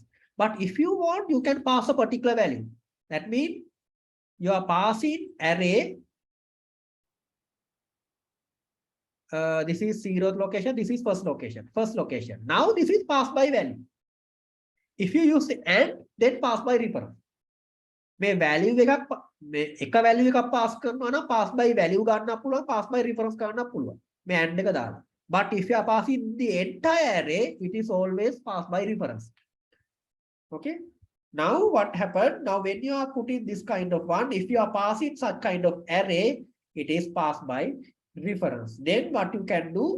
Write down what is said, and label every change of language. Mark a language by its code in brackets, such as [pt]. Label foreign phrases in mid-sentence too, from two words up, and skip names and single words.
[en] But if you want, you can pass a particular value. That means you are passing array. This is 0th location, this is first location. Now this is passed by value. If you use the and, then pass by reference. [si] මේ value එක value එකක් pass කරනවා නම් [en] pass by value [si] ගන්නත් පුළුවන්, [en] pass by reference [si] ගන්නත් පුළුවන්. මේ and එක දාලා. [en] But if you are passing the entire array, it is always passed by reference. Okay. Now what happened? Now when you are putting this kind of one, if you are passing such kind of array, it is passed by reference. Then what you can do?